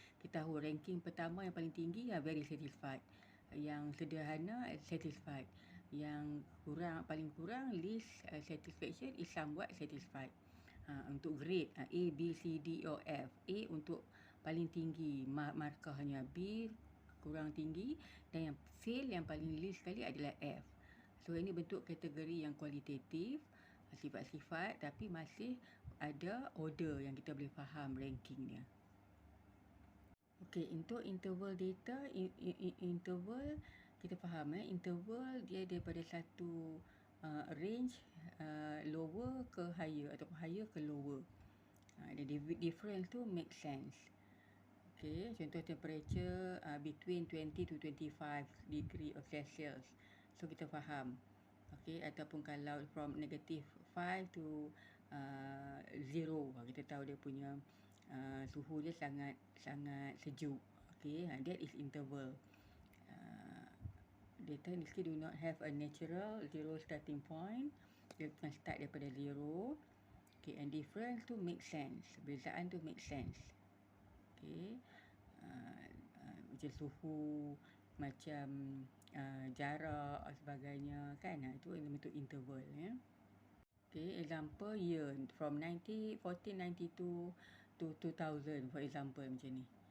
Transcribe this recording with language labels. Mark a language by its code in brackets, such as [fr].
[ms] Kita tahu ranking pertama yang paling tinggi [en] very satisfied. [ms] Yang sederhana satisfied. Yang paling kurang [en] least satisfaction is somewhat satisfied. [ms] Untuk grade A, B, C, D or F. A untuk paling tinggi markahnya, B kurang tinggi dan yang fail yang paling least sekali adalah F. So ini bentuk kategori yang kualitatif, sifat-sifat tapi masih ada order yang kita boleh faham rankingnya. Okey, untuk interval data, interval kita faham interval dia daripada satu range lower ke higher ataupun higher ke lower. [en] The difference tu make sense. Okay, contoh temperature between 20 to 25 degree of Celsius. [ms] So kita faham. Okay, ataupun kalau [en] from negative 5 to 0, [ms] kita tahu dia punya suhu dia sangat sejuk. [en] Okay, that is interval. Data in this case do not have a natural zero starting point. [ms] Dia bukan start daripada zero. [en] Okay, and difference tu make sense. [ms] Bezaan tu [en] make sense. [ms] Okay, macam suhu, macam jarak dan sebagainya kan. Itu bentuk interval ya. [en] Okay, example year from 1492 to 2000 for example [ms] macam ni.